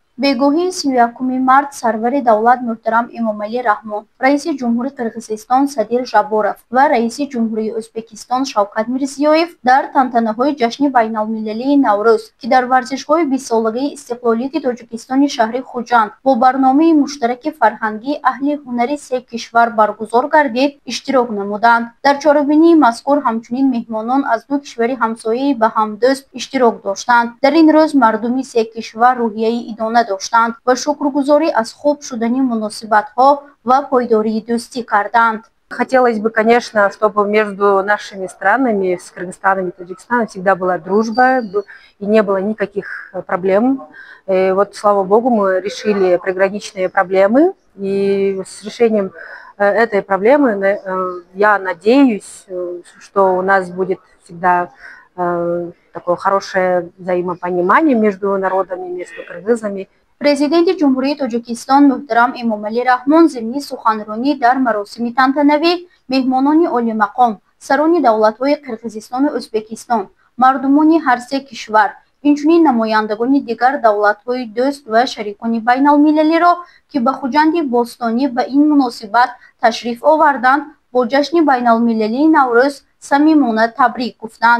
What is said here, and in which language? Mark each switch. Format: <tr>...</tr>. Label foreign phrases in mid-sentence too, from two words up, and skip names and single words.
<tg>бегоҳии 31 март сарвари давлат муҳтарам Эмомалӣ Раҳмон, раиси ҷумҳури Қирғизистон Садир Жаборов ва раиси ҷумҳурии Ӯзбекистон Шавкат Мирзиёев дар тантанаҳои ҷашни байналмилалии Наврӯз, ки дар варзишгоҳи 20-солагаи истиқлолияти Тоҷикистони шаҳри Хуҷанд бо барномаи муштараки фарҳангии аҳли ҳунари се кишвар баргузор гардид, иштирок намуданд. Дар чорабинии мазкур ҳамчунин меҳмонон аз ду кишвари ҳамсояи ба ҳам дӯст иштирок доштанд. Дар ин рӯз мардуми се кишвар рӯҳияи идона доштанд ва шукргузорӣ аз хуб шудани муносибатҳо ва пойдории дӯстӣ карданд.</tg> <ru>Хотелось бы, конечно, чтобы между нашими странами, с Кыргызстаном и Таджикистаном, всегда была дружба и не было никаких проблем. И вот, слава богу, мы решили приграничные проблемы, и с решением этой проблемы я надеюсь, что у нас будет всегда такое хорошее взаимопонимание между народами, между кыргызами.</ru> <tg>Президенти ҷумҳурии Тоҷикистон муҳтарам Эмомалӣ Раҳмон зимни суханронӣ дар маросими тантанавӣ меҳмонони олимақом, сарони давлатҳои Қирғизистону Ӯзбекистон, мардумони ҳар се кишвар, инчунин намояндагони дигар давлатҳои дӯст ва шарикони байналмилалиро, ки ба Хуҷанди Бостонӣ ба ин муносибат ташриф оварданд, бо ҷашни байналмилалии Наврӯз самимона табрик гуфтанд.</tg>